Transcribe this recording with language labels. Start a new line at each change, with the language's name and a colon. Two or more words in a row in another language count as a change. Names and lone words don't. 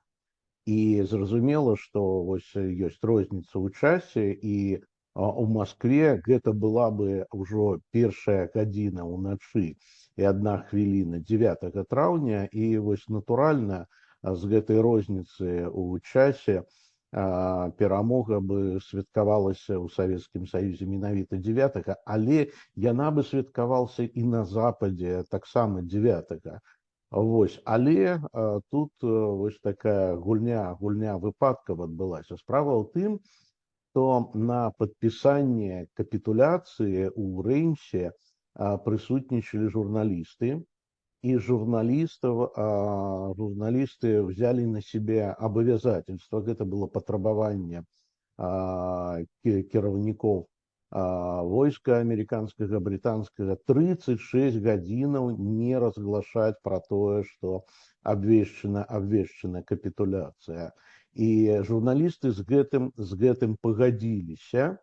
Belarusian: І зразумела, што вось ёсць розніца ў часе, і у Маскве гэта была бы ўжо 1 гадзіна ўначы і 1 хвіліна 9 траўня, і вось натуральна, з гэтай розніцы ў часе перамога бы святкавалася ў Савецкім Саюзе менавіта 9, але яна бы святкавалася і на Западзе таксама 9. Вось. Але тут вось такая гульня выпадкаў адбылася. Справа ў тым, што на падпісанне капітуляцыі ў Реймсе прысутнічалі журналісты,
Russian: и журналисты взяли на себя обязательство, это было
Belarusian: патрабаванне кіраўнікоў войска
Russian: американского, британского,
Belarusian: 36 гадзінаў не
Russian: разглашаць про тое, что
Belarusian: абвешчана капітуляцыя.
Russian: И журналисты
Belarusian: з гэтым пагадзіліся.